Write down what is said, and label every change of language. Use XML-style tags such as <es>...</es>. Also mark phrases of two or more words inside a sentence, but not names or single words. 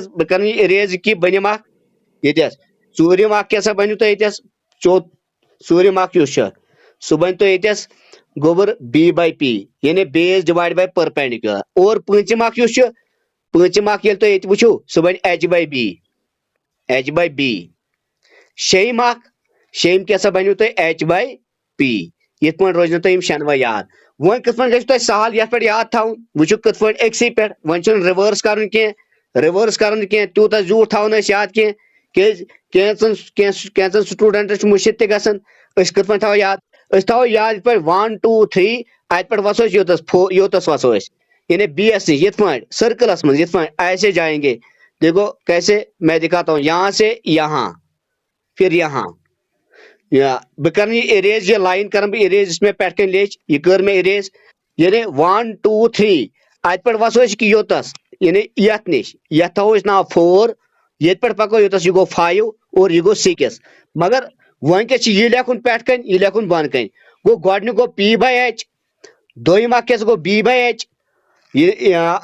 <ks>بہٕ کرٕ یہِ اِریز یہِ کہِ بٔنِم اکھ ییٚتٮ۪س ژوٗرِم اکھ کیٛاہ سا بنہِ تۄہہِ ییٚتٮ۪س ژوٗرِم اکھ یُس چھُ سُہ بنہِ تۄہہِ ییٚتٮ۪س گوٚبُر</ks> <en>B by P</en> <ks>یعنی</ks> <en>base divide by perpendicular</en> <ks>اور پوٗنٛژِم اکھ یُس چھُ پوٗنٛژِم اکھ ییٚلہِ تُہۍ ییٚتہِ وٕچھِو سُہ بنہِ</ks> <en>H by B H by B</en> <ks>شیٚیِم اکھ شیٚیِم کیٛاہ سا بنیو تۄہہِ</ks> <en>H by P</en> <ks>یِتھ پٲٹھۍ روزنو تۄہہِ یِم شٮ۪نوَے یاد وۄنۍ کِتھ پٲٹھۍ گژھِ تۄہہِ سہل یتھ پٮ۪ٹھ یاد تھاوُن وٕچھِو کِتھ پٲٹھۍ أکسٕے پٮ۪ٹھ وۄنۍ چھُنہٕ رِوٲرس کرُن کینٛہہ رِوٲرس کرُن نہٕ کینٛہہ تیوٗتاہ زیوٗٹھ تھاوُن أسۍ یاد کینٛہہ کیٛازِ کینٛژن سٹوٗڈنٹن چھُ مٔشِد تہِ گژھان أسۍ کِتھ پٲٹھۍ تھاوو یاد أسۍ تھاوو یاد یِتھ پٲٹھۍ 1 2 3 اتہِ پٮ۪ٹھ وسو أسۍ یوٚتس وسو أسۍ یعنی بی ایس نِش یِتھ پٲٹھۍ سرکلس منٛز یِتھ پٲٹھۍ</ks> <ur>ایسے جائیں گے دیکھو کیسے میں دکھاتا ہوں یہاں سے یہاں پھر یہاں</ur> <ks>بہ کر یہ اریز یہ لائن کر بہ اریز اس میں پٮ۪ٹھ کن لیچھ یہ کر میں اریز یعنی 1 2 3 ات پہ وسو یوتس یعنی یت نش یت تھو نا 4 یت پہ پکو یوتس یہ گو 5 اور یہ گو 6 مگر ونکس یہ لکھن پہ کن یہ لکھن بن کن گو گۄڈنیُک گو</ks> <en>P by H</en> <ks>دوٚیِم اکھ کیٛاہ سا گو</ks> <en>B by H</en> <ks>یہ</ks>